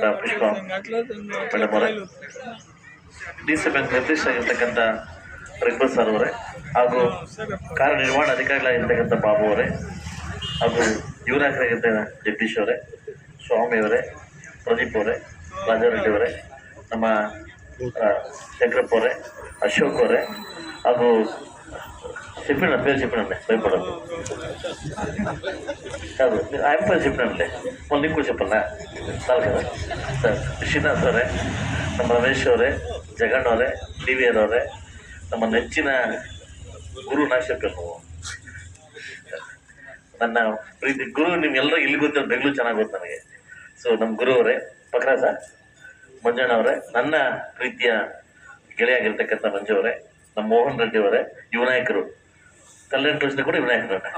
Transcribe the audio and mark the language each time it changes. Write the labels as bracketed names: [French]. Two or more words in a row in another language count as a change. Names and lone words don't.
[Kannada] ಪುಷ್ಪ ಮೇಡಮ್ ಅವರೇ, ಡಿ.ಸಿ ಬ್ಯಾಂಕ್ ನಿರ್ದೇಶಕರಾಗಿರ್ತಕ್ಕಂಥ ರಿಕ್ಬಲ್ ಸರ್ ಅವರೇ, ಹಾಗೂ ಕಾರ್ಯನಿರ್ವಹಣಾ ಅಧಿಕಾರಿಗಳಾಗಿರ್ತಕ್ಕಂಥ ಬಾಬು ಅವರೇ, ಹಾಗೂ ಯುವ ನಾಯಕರಾಗಿರ್ತಕ್ಕಂಥ ಜಗದೀಶ್ ಅವರೇ, ಸ್ವಾಮಿ ಅವರೇ, ಪ್ರದೀಪ್ ಅವರೇ, ರಾಜಾರೆಡ್ಡಿ ಅವರೇ, ನಮ್ಮ ಶಂಕರಪ್ಪ ಅವರೇ, ಅಶೋಕ್ ಅವರೇ, ಹಾಗೂ ಚಿಪ್ಪಣ್ಣ [Telugu] పేరు చెప్పినండి భయపడద్దు కాదు ఆయన పేరు చెప్పినండి మళ్ళీ ఇంకో చెప్పన్నా చాలు కదా [Kannada] ಸರ್. ಶ್ರೀನಾಥ್ ಅವರೇ, ನಮ್ಮ ರಮೇಶ್ ಅವರೇ, ಜಗಣ್ಣ ಅವರೇ, ಟಿ ವಿ ಅವರೇ, ನಮ್ಮ ನೆಚ್ಚಿನ ಗುರು ನಾಶಕರು ನೀವು, ನನ್ನ ಪ್ರೀತಿ ಗುರು. ನಿಮ್ಗೆಲ್ಲರೂ ಇಲ್ಲಿ ಗೊತ್ತಿರೋ ಬೆಂಗಳೂರು ಚೆನ್ನಾಗಿ ಗೊತ್ತು ನನಗೆ. ಸೊ ನಮ್ಮ ಗುರು ಅವರೇ, ಪಕ್ರಾಜ ಮಂಜಣ್ಣ ಅವರೇ, ನನ್ನ ಪ್ರೀತಿಯ ಗೆಳೆಯಾಗಿರ್ತಕ್ಕಂಥ ಮಂಜು ಅವರೇ, ನಮ್ಮ ಮೋಹನ್ ರೆಡ್ಡಿ ಅವರೇ, ಯುವ ನಾಯಕರು, ಕಲ್ಯಾಣ ಟ್ರಸ್ಟ್ ಕೂಡ ಯುವ ನಾಯಕರು.